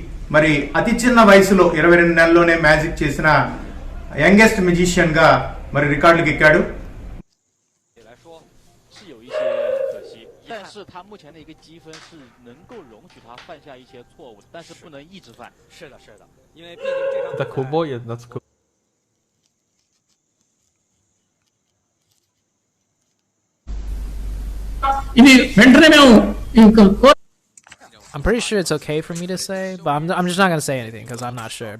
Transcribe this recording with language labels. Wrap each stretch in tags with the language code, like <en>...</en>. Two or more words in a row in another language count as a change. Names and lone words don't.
<te>మరి అతి చిన్న వయసులో 22 నెలల్లోనే మ్యాజిక్ చేసిన</te> <en>youngest musician</en> <te>గా మరి రికార్డులకు ఎక్కాడు.</te> <zh>但是他目前的一个积分是能够容许他犯下一些错误，但是不能一直犯。是的，是的，因为毕竟这场。</zh> <en>The cool boy, yeah, that's cool. I'm pretty sure it's okay for me to say, but I'm just not gonna say anything because I'm not sure.</en>